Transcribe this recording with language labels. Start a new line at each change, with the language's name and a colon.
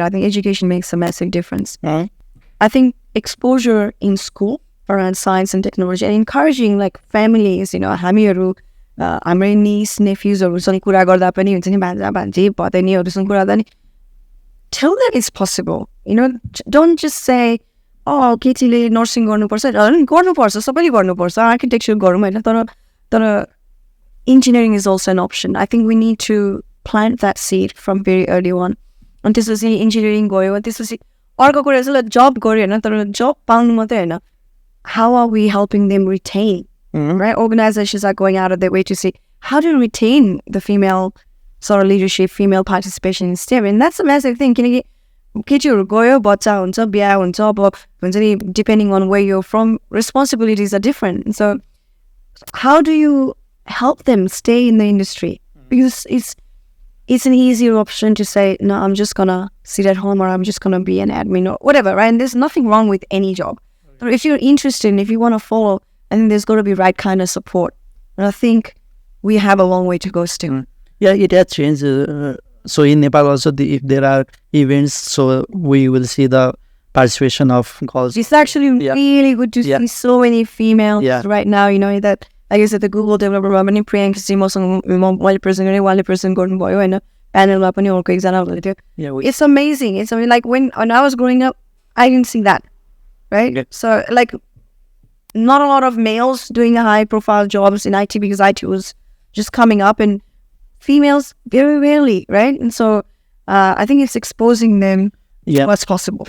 English: I think education makes a massive difference. I think exposure in school around science and technology and encouraging like families,
Nepali: हामीहरू हाम्रो niece nephews-हरूसँग कुरा गर्दा पनि हुन्छ नि भान्जा भान्जी भदैनीहरूसँग कुरा गर्दा नि
English: tell them it's possible. Don't just say, oh,
Nepali: केटीले nursing गर्नुपर्छ गर्नुपर्छ सबैले गर्नुपर्छ architecture गरौँ हैन तर
English: engineering is also an option. I think we need to plant that seed from very early on.
Nepali: And त्यसपछि engineering गयो त्यसपछि अर्को कुरा चाहिँ job गर्यो हैन तर job पाउनु मात्रै हैन,
English: how are we helping them retain?
Nepali: Right?
English: Organizations are going out of their way to see how to retain the female sort of leadership, female participation in STEM. And that's a massive thing.
Nepali: किनकि केटीहरू गयो बच्चा हुन्छ बिहा हुन्छ अब हुन्छ नि
English: depending on where you're from, responsibilities are different. And so how do you help them stay in the industry? Because it's an easier option to say, no, I'm just gonna sit at home or I'm just gonna be an admin or whatever, right? And there's nothing wrong with any job. But if you're interested and if you want to follow, I think there's got to be right kind of support. And I think we have a long way to go still. Yeah, it has changed. So in Nepal also, if there are events, so we will see the participation of girls. It's actually really good to see so many females right now. That like I said, the Google developer
Nepali: पनि प्रियङ्का चाहिँ मसँग मैले present गरेँ उहाँले present गर्नुभयो होइन प्यानलमा पनि अर्को एकजना हुनुहुन्थ्यो.
English: It's amazing. It's like when I was growing up, I didn't see that, right? So like not a lot of males doing high profile jobs in IT because IT was just coming up, and females very rarely, right? And so I think it's exposing them to what's possible.